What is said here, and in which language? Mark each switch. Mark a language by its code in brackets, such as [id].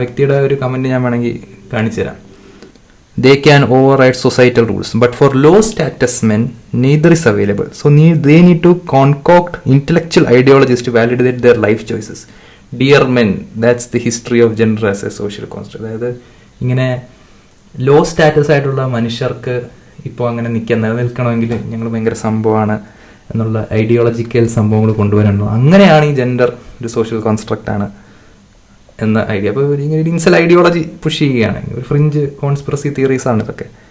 [ml] ആ വ്യക്തിയുടെ ഒരു കമൻറ്റ് ഞാൻ വേണമെങ്കിൽ കാണിച്ചു തരാം. [en] They can override societal rules, but for low status men, neither is available. So they need to concoct intellectual ideologies to validate their life choices. Dear men, that's the history of gender as a social construct. [ml] അതായത് ഇങ്ങനെ law status ആയിട്ടുള്ള മനുഷ്യർക്ക് ഇപ്പോൾ അങ്ങനെ നിൽക്കണമെങ്കിൽ ഞങ്ങൾ ഭയങ്കര സംഭവമാണ് എന്നുള്ള ഐഡിയോളജിക്കൽ സംഭവങ്ങൾ കൊണ്ടുവരണം. അങ്ങനെയാണ് ഈ ജെൻഡർ ഒരു സോഷ്യൽ കോൺസ്ട്രക്റ്റ് ആണ് എന്ന ഐഡിയ. അപ്പോൾ ഇങ്ങനെ ഒരു ഇൻസൽ ഐഡിയോളജി പുഷ് ചെയ്യുകയാണ്. ഒരു ഫ്രിഞ്ച് കോൺസ്പിറസി തിയറീസ് ആണ് ഇതൊക്കെ.